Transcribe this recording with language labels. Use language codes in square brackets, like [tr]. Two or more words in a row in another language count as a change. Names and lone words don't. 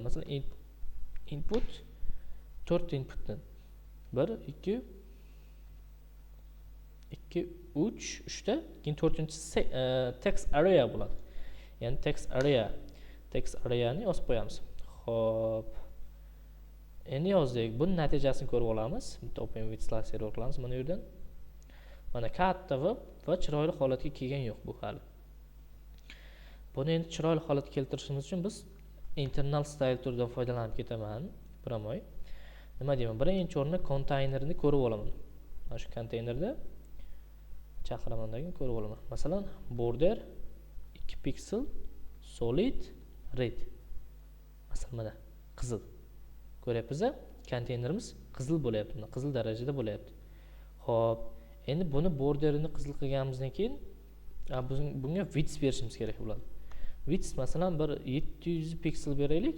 [uz] Masalan, input 4 inputdan 1 2 2 3 3 ta, keyin 4-chi [en] text area [uz] bo'ladi. Ya'ni [en] text areani [uz] yozib qo'yamiz. Xo'p. Endi yozdik. Buning natijasini ko'rib olamiz. Bitta [en] open with slicer [uz] qilamiz mana bu yerdan. Mana katta va chiroyli holatga kelgan yo'q bu hali. Buni endi chiroyli holatga keltirishimiz uchun biz [en] internal style [uz] turidan foydalanib ketaman. Promoy. Nima deyman? Birinchi o'rinda konteynerni ko'rib olaman. Mana shu konteynerda chaqiramandagini ko'rib olaman. Masalan, [en] border 2 pixel solid red. [uz] Masalan, mana qizil. Ko'ryapsiz? Konteynerimiz qizil bo'layapti, qizil darajada bo'layapti. Xo'p, endi buni borderini qizil qilganimizdan keyin bunga width berishimiz kerak bo'ladi. Width masalan bir 700 piksel beraylik.